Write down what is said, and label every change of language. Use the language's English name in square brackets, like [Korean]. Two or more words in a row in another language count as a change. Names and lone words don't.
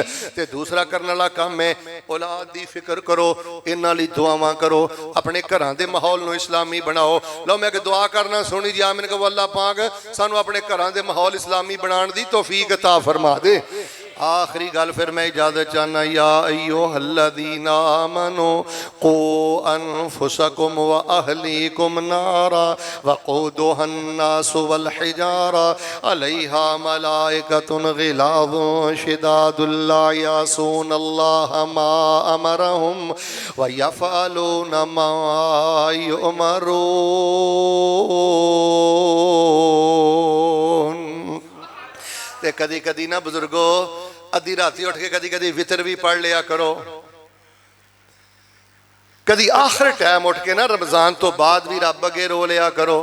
[Punjabi] ਤੇ ਦੂਸਰਾ ਕਰਨ ਵਾਲਾ ਕੰਮ ਹੈ ਔਲਾਦ ਦੀ ਫ਼ਿਕਰ ਕਰੋ, ਇਨ੍ਹਾਂ ਲਈ ਦੁਆਵਾਂ ਕਰੋ, ਆਪਣੇ ਘਰਾਂ ਦੇ ਮਾਹੌਲ ਨੂੰ ਇਸਲਾਮੀ ਬਣਾਓ। ਲੋ ਮੈਂ ਇਕ ਦੁਆ ਕਰਨਾ ਸੋਨੀ ਜੀ ਆਮੀਨ ਕਹੋ ਅੱਲਾਹ ਪਾਕ ਸਾਨੂੰ ਆਪਣੇ ਘਰਾਂ ਦੇ ਮਾਹੌਲ ਇਸਲਾਮੀ ਬਣਾਉਣ ਦੀ ਤੌਫ਼ੀਕ ਅਤਾ ਫ਼ਰਮਾ ਦੇ। ਆਖ਼ਰੀ ਗੱਲ ਫਿਰ ਮੈਂ ਇਜਾਜ਼ਤ ਚਾਹਨਾ [Arabic] يا أيها الذين آمنوا قوا أنفسكم وأهليكم نارا وقودها الناس والحجارة عليها ملائكة غلاظ شداد لا يعصون الله ما أمرهم ويفعلون ما يؤمرون. [Punjabi] ਤੇ ਕਦੀ ਕਦੀ ਨਾ ਬਜ਼ੁਰਗੋ ਅੱਧੀ ਰਾਤੀ ਉੱਠ ਕੇ ਕਦੀ ਕਦੀ ਵਿਤਰ ਭੀ ਪੜ੍ਹ ਲਿਆ ਕਰੋ, ਕਦੀ ਆਖ਼ਰ ਟਾਈਮ ਉੱਠ ਕੇ ਨਾ ਰਮਜ਼ਾਨ ਤੋਂ ਬਾਅਦ ਭੀ ਰੱਬ ਅੱਗੇ ਰੋ ਲਿਆ ਕਰੋ।